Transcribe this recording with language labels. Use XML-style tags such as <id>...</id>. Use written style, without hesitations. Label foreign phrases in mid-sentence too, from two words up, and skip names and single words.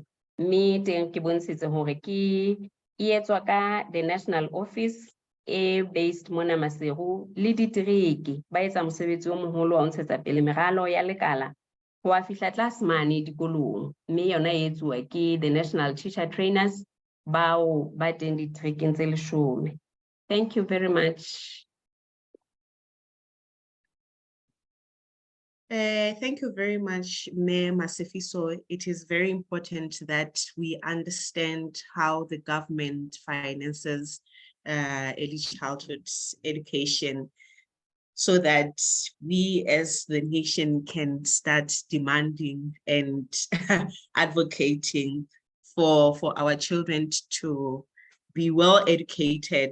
<st>Mme teng ke bontshitse hore ke e etswa ka</st> <en>the National Office</en> <st>based mona Maseru le ditiriki ba etsa mosebetsi o moholo wa ho ntshetsa pele meralo ya lekala ho a fihla tlase mane dikolong. Mme yona e etsuwa ke</st> <en>the National Teacher Trainers</en> <st>bao ba teng ditirikeng tse 10.</st> <en>Thank you very much. Thank you very much, Mayor Masefiso. It is very important that we understand how the government finances early childhood education, so that we as the nation can start demanding and advocating for our children to be well educated.</en>